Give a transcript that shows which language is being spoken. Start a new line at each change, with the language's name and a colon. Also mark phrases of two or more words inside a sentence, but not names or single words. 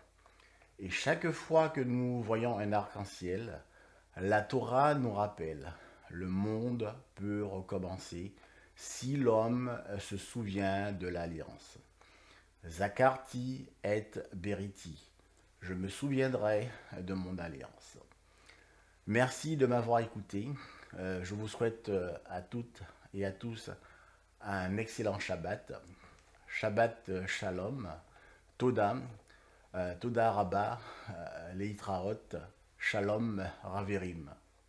French: Et chaque fois que nous voyons un arc-en-ciel, la Torah nous rappelle, le monde peut recommencer si l'homme se souvient de l'alliance.
Hebrew: זכרתי את בריתי,
French: je me souviendrai de mon alliance. Merci de m'avoir écouté. Je vous souhaite à toutes et à tous un excellent Shabbat.
Hebrew: שבת שלום, תודה, תודה רבה, להתראות, שלום חברים.